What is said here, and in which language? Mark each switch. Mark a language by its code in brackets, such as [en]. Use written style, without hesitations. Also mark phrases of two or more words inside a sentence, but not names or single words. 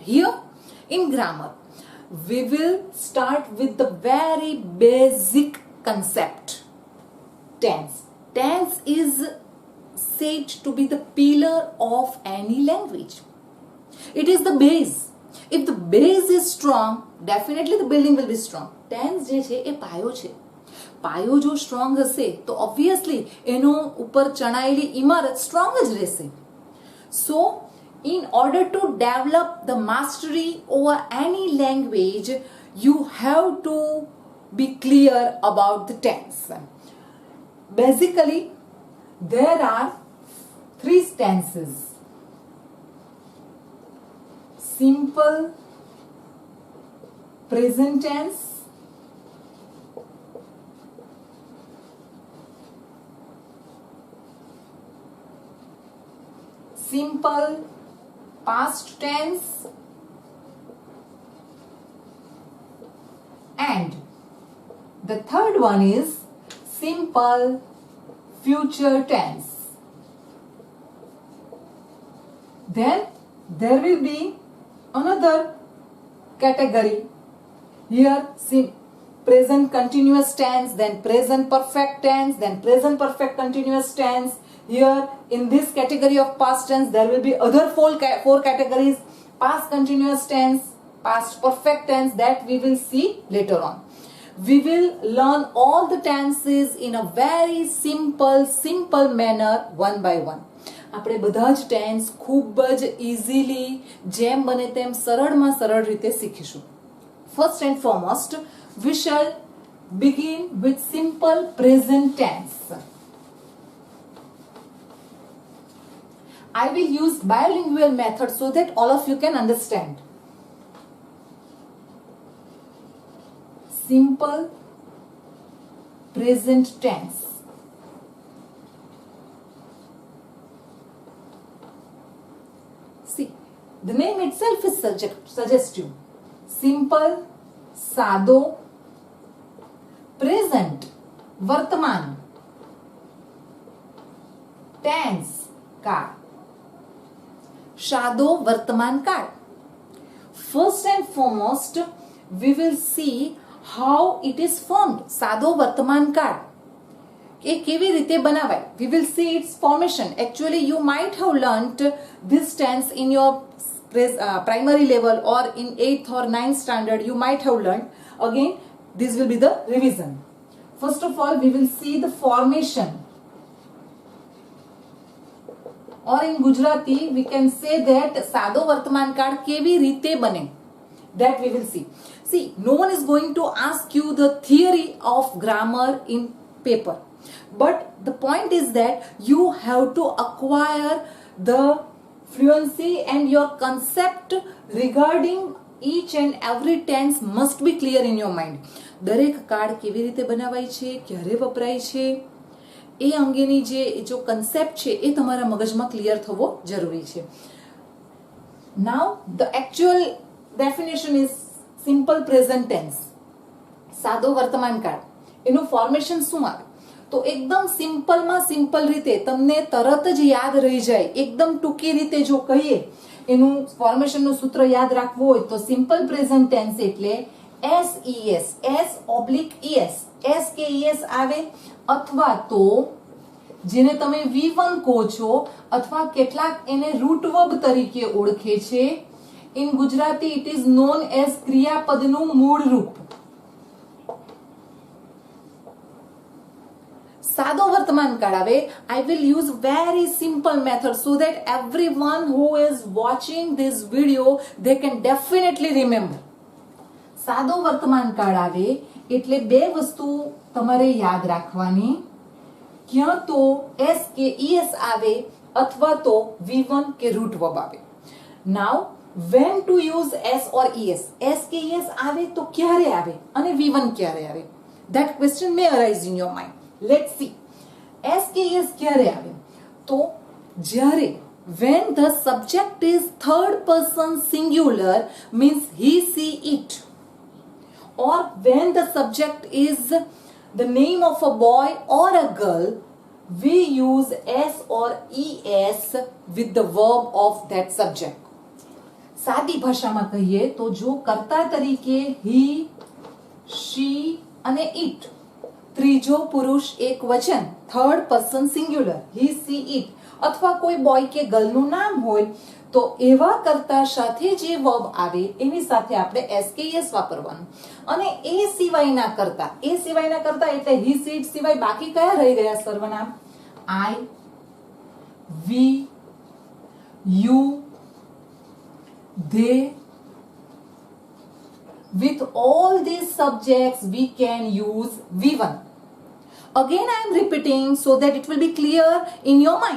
[en] Here in grammar, we will start with the very basic concept. Tense. Tense is said to be the pillar of any language. It is the base. If the base is strong, definitely the building will be strong. [gu] Tense જે છે એ પાયો છે. પાયો જો સ્ટ્રોંગ હશે તો ઓબ્વિયસલી એનો ઉપર ચણાયેલી ઇમારત સ્ટ્રોંગ જ રહેશે. [en] So in order to develop the mastery over any language, you have to be clear about the tense. Basically, there are three tenses: simple present tense, simple past tense, and the third one is simple future tense. Then there will be another category here: present continuous tense, then present perfect tense, then present perfect continuous tense. Here in this category of past tense, there will be other four categories: past continuous tense, past perfect tense, that we will see later on. We will learn all the tenses in a very simple manner, one by one. [gu] આપણે બધા જ ટેન્સ ખૂબ જ ઇઝીલી જેમ બને તેમ સરળમાં સરળ રીતે શીખીશું. [en] First and foremost, we shall begin with simple present tense. I will use bilingual method so that all of you can understand. Simple present tense. See, the name itself is suggestive. Simple, [gu] સાદો, present, વર્તમાન, tense, કાળ. સાદો વર્તમાન કાળ. [en] First and foremost, we will see how it is formed. [gu] સાદો વર્તમાન કાળ એ કેવી રીતે બનાવાય. [en] We will see its formation. Actually, you might have learnt this tense in your primary level, or in 8th or 9th standard you might have learnt. Again, this will be the revision. First of all, we will see the formation, or in Gujarati we can say that [gu] સાદો વર્તમાન કાળ કેવી રીતે બને, [en] that we will see. See, no one is going to ask you the theory of grammar in paper, but the point is that you have to acquire the fluency, and your concept regarding each and every tense must be clear in your mind. [gu] દરેક કાળ કેવી રીતે બનાવાય છે, ક્યારે વપરાય છે, એ અંગેની જો કન્સેપ્ટ છે એ તમારા મગજમાં ક્લિયર થવો જરૂરી છે. [en] Now the actual definition is simple present tense. [gu] સાદો વર્તમાન કાળ, એનું ફોર્મેશન શું આવે? તો એકદમ સિમ્પલમાં સિમ્પલ રીતે તમને તરત જ યાદ રહી જાય. એકદમ ટૂંકી રીતે જો કહીએ, એનું ફોર્મેશનનું સૂત્ર યાદ રાખવું હોય તો [en] simple present tense [gu] એટલે SES, S/ES, S કે ES આવે, અથવા તો જેને તમે V1 કહો છો, અથવા કેટલાક એને [en] root verb [gu] તરીકે ઓળખે છે. [en] in Gujarati it is known as ક્રિયાપદનું મૂળ રૂપ. [gu] સાદો વર્તમાન કાળ આવે. [en] I will use very simple method so that everyone who is watching this video, they can definitely remember. [gu] સાદો વર્તમાન કાળ આવે એટલે બે વસ્તુ તમારે યાદ રાખવાની, ક્યાં તો S કે ES આવે, અથવા તો V1 કે [en] root verb [gu] આવે. [en] Now when to use s or es. [gu] s કે es આવે તો ક્યારે આવે અને v1 ક્યારે આવે? [en] that question may arise in your mind. let's see. [gu] s કે es ક્યારે આવે? તો જ્યારે [en] when the subject is third person singular, means he, she, it, or when the subject is the name of a boy or a girl, we use s or es with the verb of that subject. [gu] સાદી ભાષામાં કહીએ તો જો કર્તા તરીકે [en] he, she [gu] અને it, ત્રીજો પુરુષ એક વચન, [en] third person singular, he, she, it, [gu] અથવા કોઈ બોય કે ગર્લનું નામ હોય તો એવા કર્તા સાથે જે વર્બ આવે એની સાથે આપણે s કે es વાપરવાનું. અને એ સિવાયના કરતા એટલે [en] he, she, it [gu] સિવાય બાકી કયા રહી ગયા સર્વનામ? [en] I, we, you, they. With all these subjects we can use v1. Again I am repeating so that it will be clear in your mind.